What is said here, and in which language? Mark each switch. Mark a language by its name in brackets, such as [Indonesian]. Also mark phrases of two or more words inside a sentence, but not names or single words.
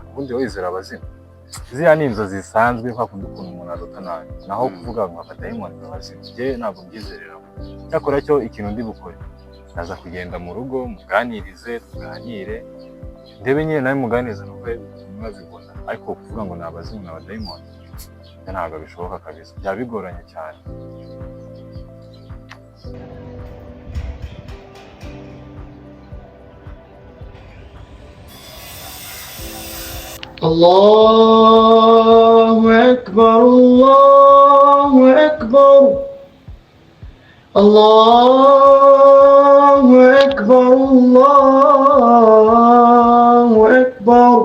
[Kinyarwanda] Ubundi wizera abazimu ziriya ni inzozi zisanzwe kwa kundi ukuntu umuntu arota nabi, naho kuvuga ngo amadayimoni n'abazimu njye ntabwo mbyizerera. Cyakora cyo ikintu ndi bukore ndaza kugenda mu rugo muganirize tuganire ndebe nyine nawe muganirize n'ubwo mwabibona, ariko kuvuga ngo ni abazimu n'abadayimoni ntabwo bishoboka kabisa, byaba bigoranye cyane. [Arabic] الله أكبر، الله أكبر، الله أكبر، الله أكبر.